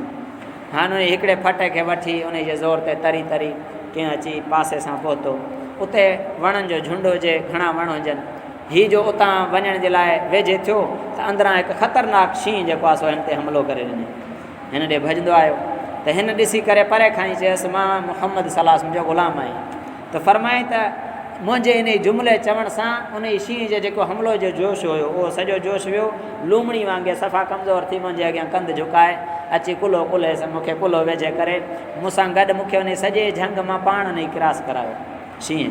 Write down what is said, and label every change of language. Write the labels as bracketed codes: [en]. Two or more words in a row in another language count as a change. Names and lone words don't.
[sd] हाणे उन हिकिड़े फट खे वठी उन जे ज़ोर ते तरी तरी कीअं अची पासे सां पहुतो। उते वणनि जो झुंड हुजे, घणा वण हुजनि, हीअ जो उतां वञण जे लाइ वेझे थियो त अंदरां हिकु ख़तरनाक शींहुं जेको आहे सो हिन ते हमिलो करे ॾिनई। हिन ॾे भॼंदो आयो त हिन ॾिसी करे परे खां ई चयसि मां मुहम्मद [ar] صلى الله عليه وسلم [sd] जो ग़ुलाम आहियां। त फ़रमाई त मुंहिंजे इन जुमिले चवण सां उन शींहं जो जेको हमिलो जो जोश हुयो उहो सॼो जोश वियो। लूमड़ी वांगुरु सफ़ा कमज़ोर थी मुंहिंजे अॻियां कंधु झुकाए अची कुल्हो कुल्हे मूंखे कुल्हो वेझे करे मूंसां गॾु मूंखे उन सॼे झंग मां पाण न ई क्रॉस करायो शींहं।